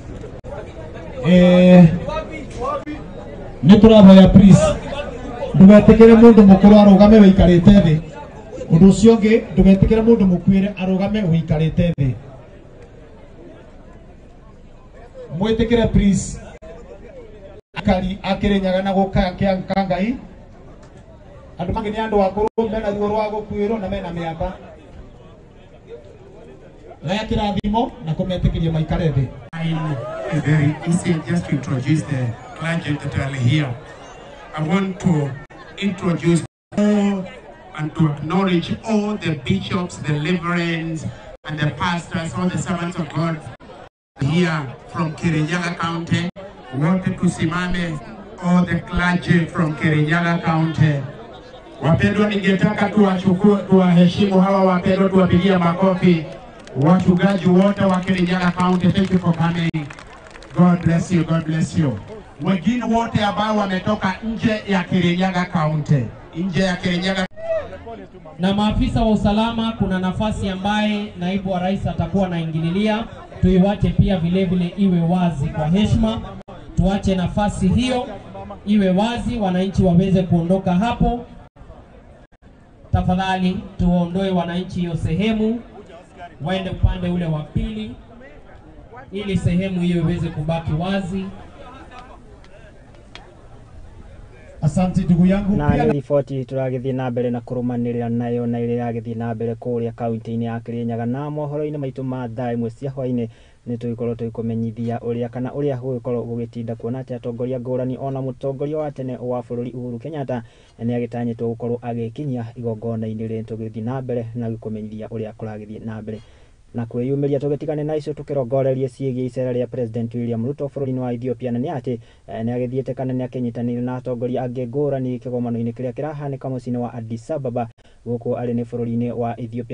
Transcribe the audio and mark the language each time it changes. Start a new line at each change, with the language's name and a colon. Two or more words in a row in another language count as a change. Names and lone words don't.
Kikuyu: nituravoya please, ndugetikire mundu mukuru arugame wikarite thi. Undu ucio ungi ndugetikire mundu mukwire arugame wikarite thi. Mwitikire please. Akari Kirinyaga na gukangia KANGAI. Andu mangi ni andu akuru mena ruo rwa gukwirwo na mena miaka.
English: It's very easy just to introduce the clergy that are here. I want to introduce all and to acknowledge all the bishops, the reverends, and the pastors, all the servants of God here from Kirinyaga County. We wanted to simame all the clergy from Kirinyaga County.
Swahili: Wapendwa, ningetaka tuwaheshimu hawa wapendwa, tuwapigie makofi. Wachungaji wote wa Kirinyaga County,
English: thank you for coming. God bless you, God bless you.
Swahili: Wengine wote ambao wametoka nje ya Kirinyaga County, na maafisa wa usalama, kuna nafasi ambaye naibu wa rais atakuwa anaingililia, tuiwache pia vile vile iwe wazi kwa heshima. Tuache nafasi hiyo iwe wazi, wananchi waweze kuondoka hapo. Tafadhali tuondoe wananchi hiyo sehemu, waende upande ule wa pili ili sehemu hiyo iweze kubaki wazi. Asante ndugu yangu.
Kikuyu: Na ripoti turagithie na mbere na kurumanirira nayo na ile yagithie na mbere kuria kaunti-ini ya Kirinyaga na mohoro-ini maitu ma thaa imwe cia hwaini ni tuikorwo tuikumenyithia uria kana uria gugikorwo gugitinda kuona ati atongoria ngurani ona mutongoria wa tene wa bururi Uhuru Kenyatta ni agitanyitwo gukorwo agikinyia igongona-ini ri tugithie na mbere na gukumenyithia uria kuragithie na mbere na kwiyumiria tugitigane na icio tukirongorerie ciĩgiĩ icera ria President William Ruto bururi-ini wa Ethiopia na ni ati ni agithiete kana ni akinyitanire na atongoria angi ngũrani kigomano-ini kiria kirahanika muciĩ-ini wa Addis Ababa guku ari ni bururi-ini wa Ethiopia.